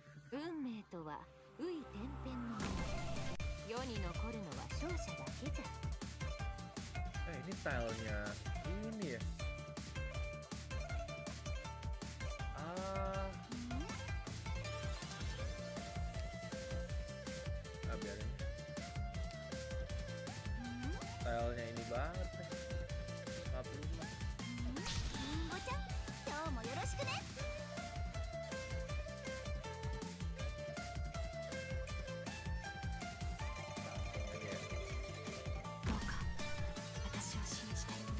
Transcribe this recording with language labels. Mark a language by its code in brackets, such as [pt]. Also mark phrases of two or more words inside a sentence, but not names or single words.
[ja] 運命とは紆余転変のもの。世に残るのは勝者だけじゃ。 [id] Ini stylenya ini ya. Ah, biarin. Stylenya ini banget. 55. [ja] りんごちゃん、今日もよろしくね。どうか私を信じて。